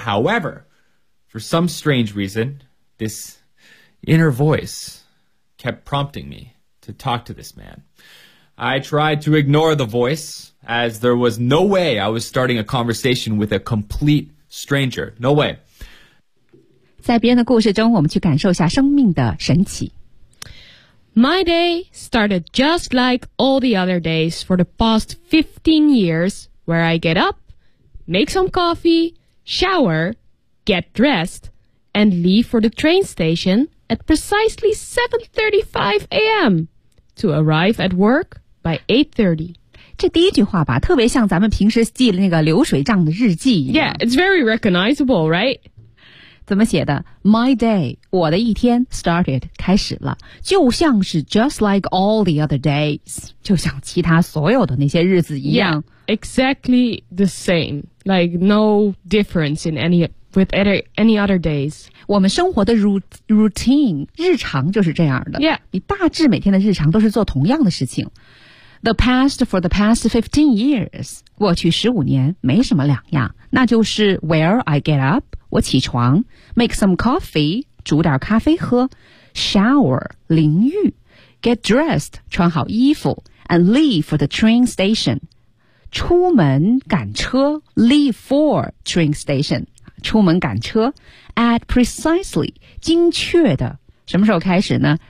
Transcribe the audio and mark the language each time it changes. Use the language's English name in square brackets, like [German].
[English] However, for some strange reason, this inner voice kept prompting me to talk to this man. I tried to ignore the voice, as there was no way I was starting a conversation with a complete stranger. No way. [Chinese] 在别人的故事中，我们去感受一下生命的神奇。 [English] My day started just like all the other days for the past 15 years, where I get up, make some coffee, shower, get dressed, and leave for the train station at precisely 7:35 a.m. to arrive at work by 8:30. [Chinese] 这第一句话吧，特别像咱们平时记的那个流水账的日记一样。 [English] Yeah, it's very recognizable, right? [Chinese] 怎么写的 ？ [English] My day， [Chinese] 我的一天 started 开始了，就像是 [English] just like all the other days， [Chinese] 就像其他所有的那些日子一样。 [English] Yeah, exactly the same, like no difference in any with any other days。 [Chinese] 我们生活的 routine 日常就是这样的。 [English] Yeah， [Chinese] 你大致每天的日常都是做同样的事情。 [English] The past for the past 15 years， [Chinese] 过去15年没什么两样，那就是 [English] where I get up。 [Chinese] 我起床 ， [English] make some coffee， [Chinese] 煮点咖啡喝 ，shower， 淋浴 ， [English] get dressed， [Chinese] 穿好衣服 ， [English] and leave for the train station， [Chinese] 出门赶车 ， [English] leave for train station， [Chinese] 出门赶车 ， [English] at precisely， [Chinese] 精确的什么时候开始呢？